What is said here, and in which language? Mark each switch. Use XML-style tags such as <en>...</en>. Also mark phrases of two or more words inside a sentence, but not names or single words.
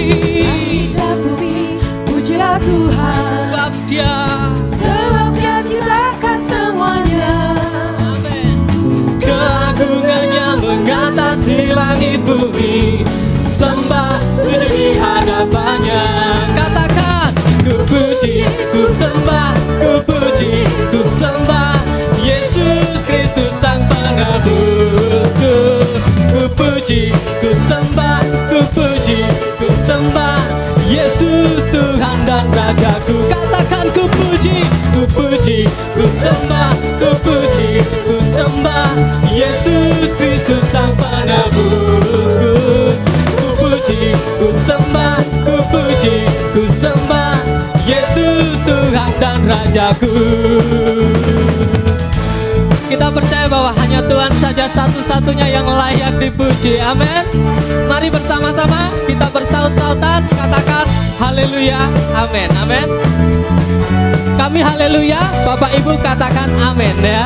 <id>Langit dan bumi pujilah Tuhan. Sebab Dia ciptakan semuanya. Amin. Keagungannya mengatasi langit bumi. Sembah sujud di hadapannya. Katakan, ku puji, ku sembah, ku puji, ku sembah Yesus Kristus Sang Penebusku. Ku puji, ku sembah, ku puji, ku sembah Yesus Tuhan dan Rajaku. Katakan, ku puji, ku puji, ku sembah, ku puji, ku sembah Yesus Kristus Sang Penebusku. Ku puji, ku sembah, ku puji, ku sembah Yesus Tuhan dan Rajaku. Kita percaya bahwa hanya Tuhan saja satu-satunya yang layak dipuji. Amin. Mari bersama-sama kita bersaut-sautan, katakan haleluya. Amin. Amin. Kami haleluya, Bapak Ibu katakan amin ya.</id>